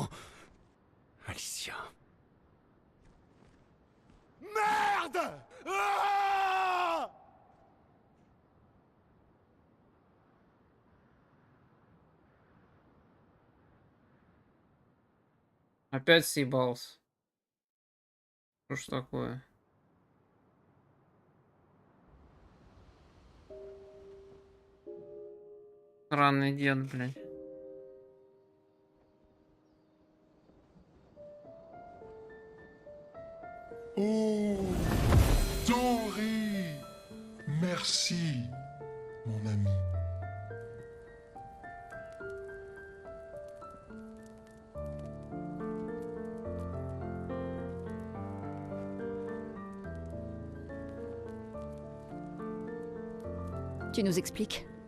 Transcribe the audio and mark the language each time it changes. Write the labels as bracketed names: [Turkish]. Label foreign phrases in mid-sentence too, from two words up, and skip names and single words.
[French] Alicia. Merde! Ah! [Russian] Опять съебался. Что ж такое? Странный дед, блядь. [French] Oh, Dory! Merci, mon ami. Tu nous expliques?